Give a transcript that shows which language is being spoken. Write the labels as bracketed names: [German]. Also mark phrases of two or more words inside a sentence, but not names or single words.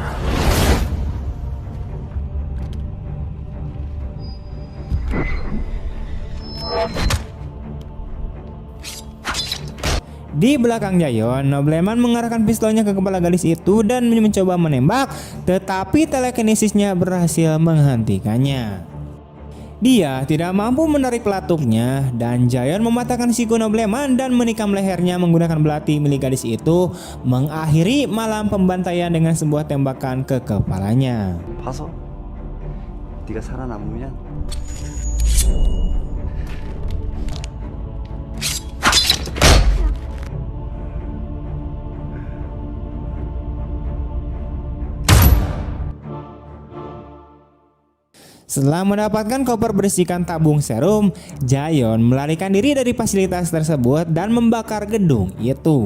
[Indonesian] Di belakang Jaeyeon, Nobleman mengarahkan pistolnya ke kepala gadis itu dan mencoba menembak, tetapi telekinesisnya berhasil menghentikannya. Dia tidak mampu menarik pelatuknya dan Jaeyeon mematahkan siku Nobleman dan menikam lehernya menggunakan belati milik gadis itu, mengakhiri malam pembantaian dengan sebuah tembakan ke kepalanya. [Korean] 봐서 네가 살아남으면 [Indonesian] Setelah mendapatkan koper berisikan tabung serum, Jaeyeon melarikan diri dari fasilitas tersebut dan membakar gedung itu.